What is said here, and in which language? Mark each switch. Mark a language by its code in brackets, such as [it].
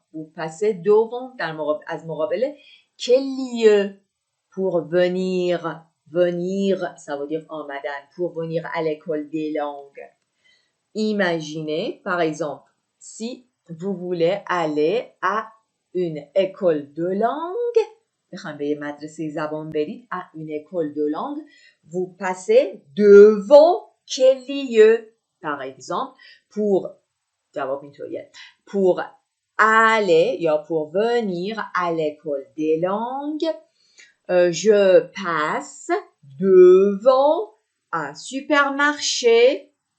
[fr] Vous passez devant, [fa] از مقابل [fr] quel lieu pour venir, ça veut dire [fa] آمدن, [fr] pour venir à l'école des langues. Imaginez, par exemple, si vous voulez aller à une école de langue. [fa] بخواید به یه مدرسه زبان برید [fr] à une école de langue. Vous passez devant quel lieu? Par exemple, [fa] جواب اینطوریه. [fr] Pour aller [fa] یا [fr] pour venir à l'école des langues, je passe devant un supermarché.